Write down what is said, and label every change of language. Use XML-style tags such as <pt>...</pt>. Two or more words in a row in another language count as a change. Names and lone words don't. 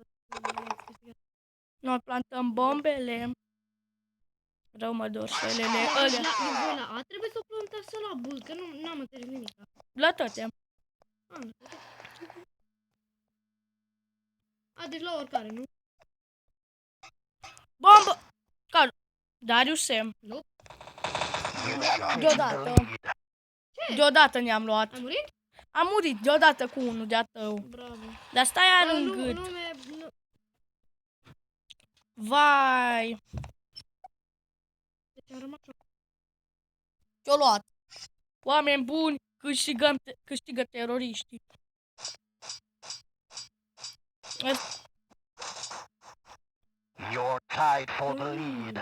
<ro>Noi plantăm bombele. Rău mă dor șelele alea. la A trebuie să o plantăm să la bul, că nu am înțeles nimic. La toate. Deci la oricare, nu? Bombă! Care? Darius Sam. Nu?</ro> <en>You have taken the</en> <ro>Deodată.</ro> <en>lead.</en> <ro>Deodată ne-am luat. Ai murit? Am murit deodată cu unul de-a tău. Bravo. Dar stai Nu, în gât. nu, Vai! Deci am rămas Ce-o luat? Oameni buni, câștigă teroriștii.</ro> <en>You're tied for the lead.</en>